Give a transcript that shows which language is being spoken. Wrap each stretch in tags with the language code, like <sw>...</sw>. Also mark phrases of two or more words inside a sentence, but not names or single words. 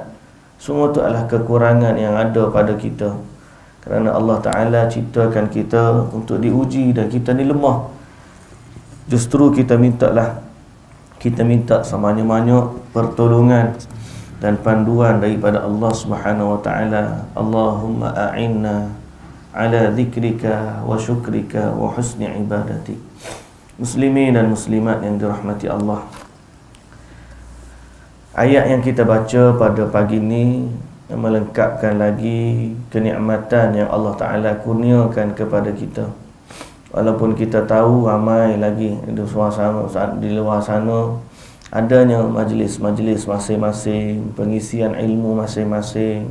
<ms>Semua tu adalah kekurangan yang ada pada kita, kerana Allah Ta'ala ciptakan kita untuk diuji dan kita ni lemah. Justru kita minta sebanyak-banyak pertolongan dan panduan daripada Allah</ms> <ar>سبحانه وتعالى. اللهم أعنا على ذكرك وشكرك وحسن عبادتك.</ar> <ms>Muslimin dan muslimat yang dirahmati Allah, ayat yang kita baca pada pagi ini melengkapkan lagi kenikmatan yang Allah Ta'ala kurniakan kepada kita. Walaupun kita tahu ramai lagi di luar sana adanya majlis-majlis masing-masing, pengisian ilmu masing-masing.</ms>